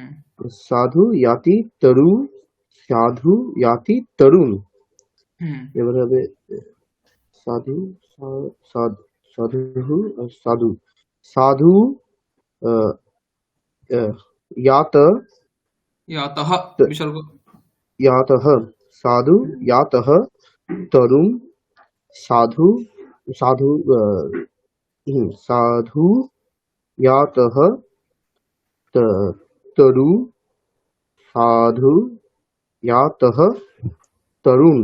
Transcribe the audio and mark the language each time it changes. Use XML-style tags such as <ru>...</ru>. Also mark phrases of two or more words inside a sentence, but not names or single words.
<sa>साधु याति तरु, साधु याति तरुण। হুম</sa> <bn>এবার হবে সাধু, সাধু আর সাধু, সাধু আহ, আহ, ইয়াত ইয়াতহ, বিসর্গ।</bn> <sa>यातः, साधु यातः तरुण, साधु साधु साधु यातः तरु, साधु यातः तरुण,</sa>